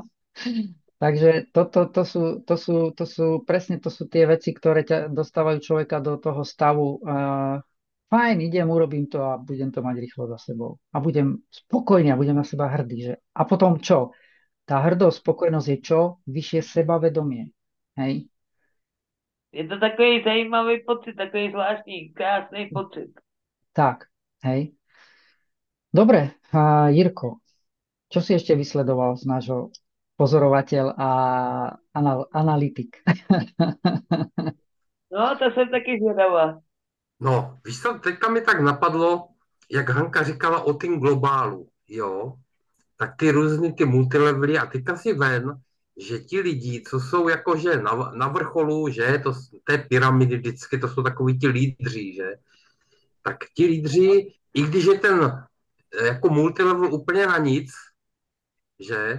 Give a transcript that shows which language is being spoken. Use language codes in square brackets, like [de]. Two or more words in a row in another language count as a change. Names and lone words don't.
[sk] Takže to sú presne to sú tie veci, ktoré ťa dostávajú človeka do toho stavu. Fajn, idem, urobím to a budem to mať rýchlo za sebou. A budem spokojný a budem na seba hrdý. Že? A potom čo? Tá hrdosť, spokojnosť je čo? Vyššie sebavedomie. Hej? [cs] Je to takový zajímavý pocit, takový zvláštní, krásný pocit. Tak, [sk] hej. Dobre, Jirko, čo si ešte vysledoval z nášho pozorovateľ a analytik? [cs] No, to jsem taky zvědavá. No, víš co, teďka mi tak napadlo, jak Hanka říkala o tým globálu, jo, tak ty různý ty multilevely a teďka si ven, že ti lidi, co jsou jakože na vrcholu, že to té pyramidy vždycky, to jsou takový ti lídři, že, tak ti lídři, i když je ten jako multilevel úplně na nic, že